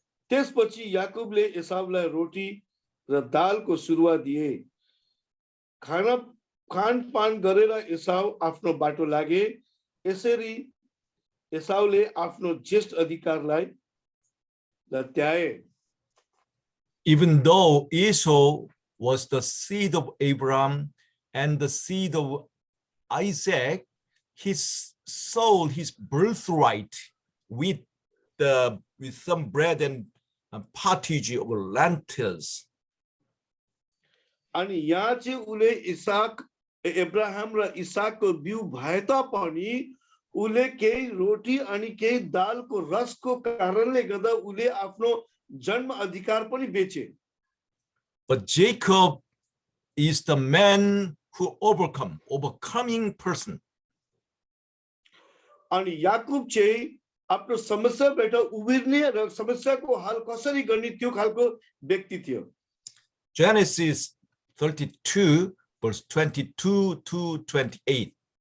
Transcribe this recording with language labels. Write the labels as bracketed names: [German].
[Nepali] त्यसपछि याकुबले एसाउलाई रोटी र दालको सुरुवा दिए. खानपान गरेर एसाउ आफ्नो बाटो लागे. यसरी एसाउले आफ्नो ज्येष्ठ अधिकारलाई लत्याए. [English] Even though Esau was the seed of Abraham and the seed of Isaac, he sold his birthright with some bread and pottage of lentils. [Nepali] अनि यहाँ चाहिँ उले एब्राहम र इसाकको बिउ भए तापनि उले केही रोटी अनि केही दालको रसको कारणले गर्दा उले आफ्नो जन्म अधिकार पनि बेचे. [English] But Jacob is the man who overcoming person. [Nepali] अनि याकुब चाहिँ आफ्नो समस्याबाट उभिर्ने र समस्याको हल कसरी गर्ने त्यो खालको व्यक्ति थियो. [English] Genesis 32 verse 22 to 28.